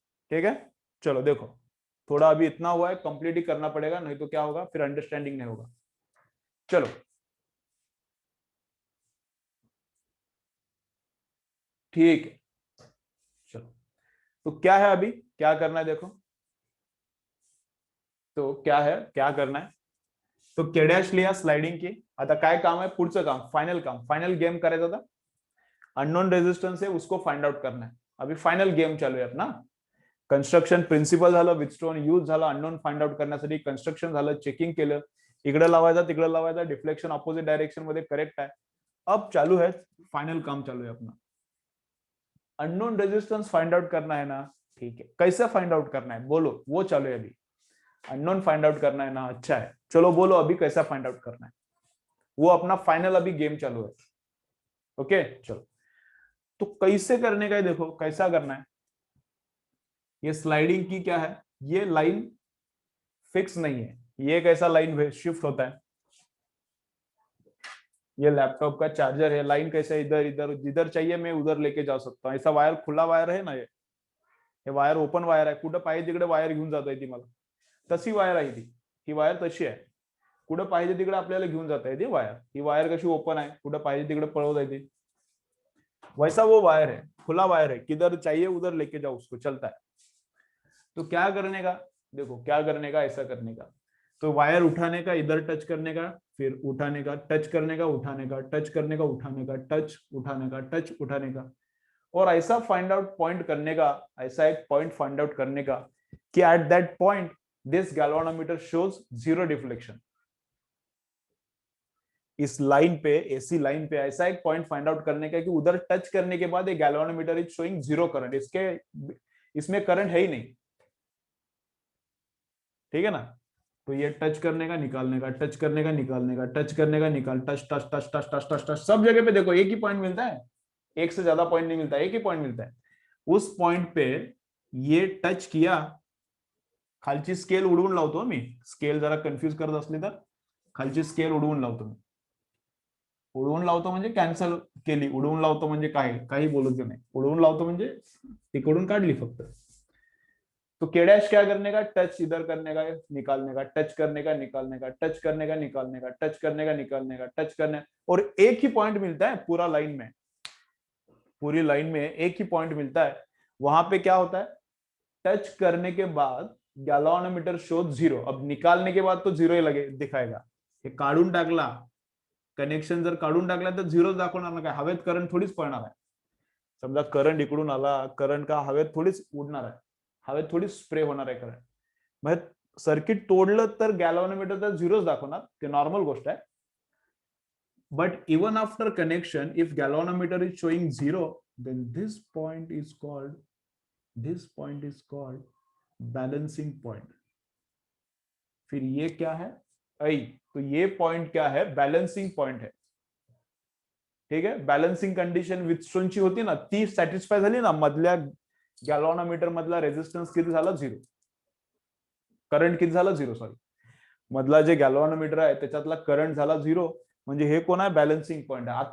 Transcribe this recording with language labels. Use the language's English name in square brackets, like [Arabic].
[Hindi] ठीक है. चलो देखो, थोड़ा अभी इतना हुआ है, कंप्लीट ही करना पड़ेगा, नहीं तो क्या होगा, फिर अंडरस्टैंडिंग नहीं होगा. चलो ठीक है. चलो तो क्या है, अभी क्या करना है, देखो तो क्या है, क्या करना है. तो के डॅश लिया स्लाइडिंग की. [Marathi] आता काय काम आहे, पुढचं काम, फायनल काम, फायनल गेम करायचा था. [Hindi] अननोन रेजिस्टन्स है, उसको फाइंड आउट करना है. [Marathi] अभी फायनल गेम चालू आहे अपना. कन्स्ट्रक्शन प्रिन्सिपल झालं, विथस्टोन यूज झाला, अननोन फाइंड आउट करण्यासाठी कन्स्ट्रक्शन झालं, चेकिंग केलं, इकडे लावायचा तिकडे लावायचा, डिफ्लेक्शन अपोजिट डायरेक्शन मध्ये करेक्ट आहे. [Hindi] अब चालू है, फाइनल काम चालू है अपना. अननोन रेजिस्टेंस फाइंड आउट करना है ना. ठीक है. कैसे फाइंड आउट करना है बोलो, वो चालू है अभी. अननोन फाइंड आउट करना है ना, अच्छा है. चलो बोलो अभी कैसा फाइंड आउट करना है, वो अपना फाइनल अभी गेम चालू है. ओके चलो. तो कैसे करने का है, देखो कैसा करना है. ये स्लाइडिंग की क्या है, ये लाइन फिक्स नहीं है, ये कैसा लाइन शिफ्ट होता है. ये लैपटॉप का चार्जर है, लाइन कैसे इधर इधर जिधर चाहिए मैं उधर लेके जा सकता हूँ. ऐसा वायर खुला वायर है ना, ये वायर ओपन वायर आहे, [Marathi] कुठं पाहिजे तिकडे वायर घेऊन जाता येते मला. तशी वायर आहे ती, ही वायर तशी आहे, कुठं पाहिजे तिकडे आपल्याला घेऊन जाता येते वायर. ही वायर कशी ओपन आहे, कुठं पाहिजे तिकडे पळवता येते. [Hindi] वैसा वो वायर है, खुला वायर है, किधर चाहिए उधर लेके जाओ उसको, चलता है. तो क्या करने का, देखो क्या करने का, ऐसा करने का. तो वायर उठाने का, इधर टच करने का, फिर उठाने का, टच करने का, उठाने का, टच करने का, उठाने का, टच उठाने का, टच उठाने का. और ऐसा फाइंड आउट पॉइंट करने का, ऐसा एक पॉइंट फाइंड आउट करने का कि [English] At that point this galvanometer shows 0 deflection. [Hindi] इस लाइन पे, एसी लाइन पे ऐसा एक पॉइंट फाइंड आउट करने का कि उधर टच करने के बाद ये गैल्वानोमीटर [English] Is showing 0 current. [Hindi] इसमें करंट है ही नहीं. ठीक है ना. तो ये टच करने का निकालने का, टच करने का निकालने का, टच करने का निकाल, touch touch touch touch touch touch touch, सब जगह पे देखो एक ही पॉइंट मिलता है, एक से ज्यादा पॉइंट नहीं मिलता, एक ही पॉइंट मिलता है। उस पॉइंट पे ये टच किया, [Marathi] खालची स्केल उडवून लावतो मी, स्केल जरा कन्फ्युज करत असली तर खालची स्केल उडवून लावतो मी, उडवून लावतो म्हणजे कॅन्सल केली, उडवून लावतो म्हणजे काय, काही बोलत नाही, उडवून लावतो म्हणजे तिकडून काढली फक्त। [Hindi] तो के डैश क्या करने का, टच इधर करने का निकालने का, टच करने का निकालने का, टच करने का निकालने का, टच करने का निकालने का, टच करने, और एक ही पॉइंट मिलता है पूरा लाइन में, पूरी लाइन में एक ही पॉइंट मिलता है। वहां पे क्या होता है, टच करने के बाद गॅलव्हॅनोमीटर शोध 0, अब निकालने के बाद तो 0 ही लगे दिखाएगा। [Marathi] हे काढून टाकला, कनेक्शन जर काढून टाकला तर 0 दाखवणार ना, काय हवेत करंट थोडीच पळणार आहे। समजा करंट इकडून आला, करंट का हवेत थोडीच उडणार आहे, हवेत थोडी स्प्रे होणार आहे करंट, मग सर्किट तोडलं तर गॅलव्हॅनोमीटर तर 0च दाखवणार, ते नॉर्मल गोष्ट आहे। [English] But even after connection if galvanometer is showing 0, then this point is called balancing point. [Hindi] फिर ये क्या है, आई, तो ये पॉइंट क्या है, बैलेंसिंग पॉइंट है। [Marathi] ठीक है, बॅलन्सिंग कंडिशन विथस्टोनची होती ना, ती सॅटिस्फाय झाली ना, मधल्या गॅलव्हॅनोमीटर मधला रेझिस्टन्स किती झाला, 0, करंट किती झाला, 0, सॉरी, मधला जे गॅलव्हॅनोमीटर आहे त्याच्यातला करंट झाला 0, म्हणजे हे कोण आहे, बॅलन्सिंग पॉइंट आहे।